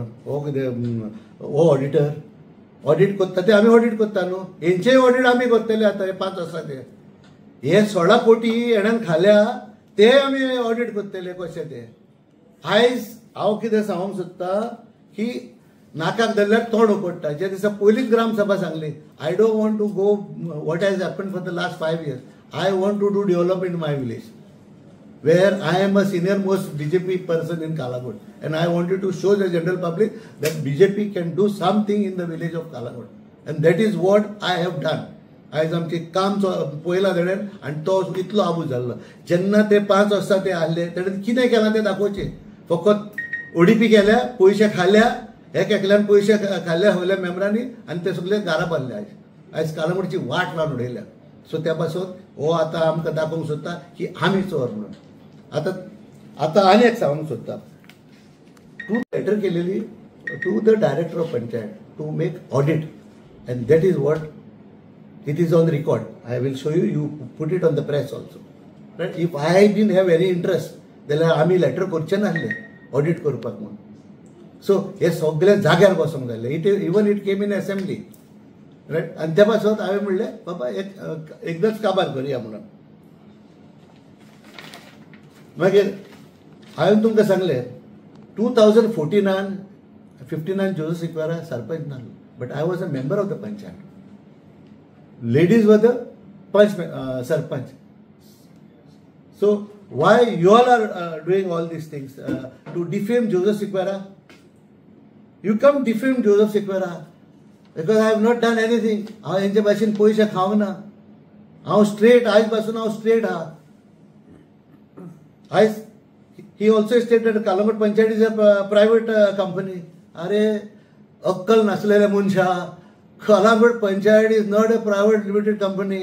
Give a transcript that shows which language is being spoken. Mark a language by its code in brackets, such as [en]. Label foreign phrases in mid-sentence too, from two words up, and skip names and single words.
[kok] हो कितें हो ऑडिटर ऑडिट करता ते आमी ऑडिट करता न्हू. हेंचेय ऑडिट आमी करतले आतां हे 5 वर्सांचे. हे 16 कोटी हेणेन खाल्या ते आमी ऑडिट करतले कशे ते. आयज हांव कितें सांगूंक सोदता की नाकाक धरल्यार तोंड उकडटा. जे दिसा पयलींच ग्रामसभा सांगली [en] I don't want to go what has happened for the last 5 years. I want to do development in my village where I am a senior most BJP person in Kalagut, and I wanted to show the general public that BJP can do something in the village of Kalagut, and that is what I have done. [kok] आयज आमचे काम पयला तेणेन आनी तो इतलो आबूज जाल्लो. जेन्ना ते 5 वर्सां ते आहले तेणेन कितें केलां तें दाखोवचें. फकत ओडीपी केल्या, पयशे खाल्या, एकल्यान पयशे खाल्ल्या सगळ्या मेंबरांनी आनी ते सगळे घरा बांदले. आयज कालागूटची वाट लावन उडयल्या. सो त्या पासून हो आतां आमकां दाखोवंक सोदता की आमी चोर म्हणून. आता आनी एक सांगूंक सोदता. [en] two letter केलेली to the Director of Panchayat to make audit, and that is what it is on record. I will show you put it on the press also, right. if I didn't have any interest [kok] जाल्यार आमी लेटर करचे नासले ऑडिट करपाक म्हणून. सो हे सगळे जाग्यार बसोंक जाय. [en] even it came in assembly, right. [kok] आनी त्या पासून हांवें म्हणलें बाबा एकदांच काबार करुया म्हणून. मागीर हांवें तुमकां सांगलें 2014-15 जोसेफ सिक्वेरा सरपंच नासलो, [en] but I was a member of the panchayat. ladies were the panch sarpanch. so why you all are doing all these things to defame Joseph Sequeira? you come defame Joseph Sequeira because I have not done anything. [kok] हांव हेंचे भाशेन पयशे खावंक ना. हांव स्ट्रेट आयज पासून हांव स्ट्रेट आहा. [en] आयज he also stated Calangute panchayat is a private company. [kok] अरे अक्कल नासलेल्या मनशा, [en] Calangute panchayat is not a private limited company.